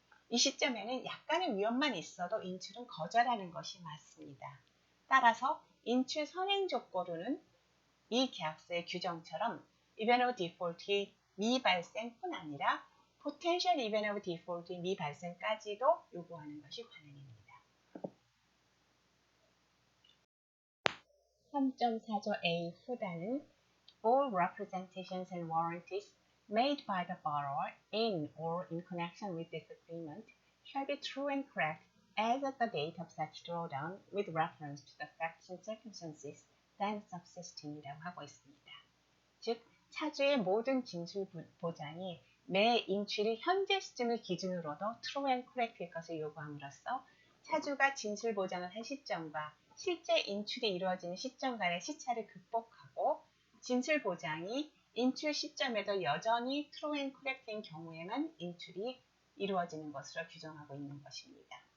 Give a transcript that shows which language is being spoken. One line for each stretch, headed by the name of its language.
Korean: 이 시점에는 약간의 위험만 있어도 인출은 거절하는 것이 맞습니다. 따라서 인출 선행 조건으로는 이 계약서의 규정처럼 이벤트 디폴트의 미발생뿐 아니라 포텐셜 이벤트 디폴트의 미발생까지도 요구하는 것이 관행입니다. 3.4조 A 후단은
English: All representations and warranties made by the borrower in or in connection with this agreement shall be true and correct as at the date of such drawdown with reference to the facts and circumstances then subsisting이라고
Korean: 하고 있습니다. 즉, 차주의 모든 진술 보장이 매 인출이 현재 시점을 기준으로도 true and correct일 것을 요구함으로써 차주가 진술 보장을 한 시점과 실제 인출이 이루어지는 시점 간의 시차를 극복하고 진술 보장이 인출 시점에도 여전히 true and correct인 경우에만 인출이 이루어지는 것으로 규정하고 있는 것입니다.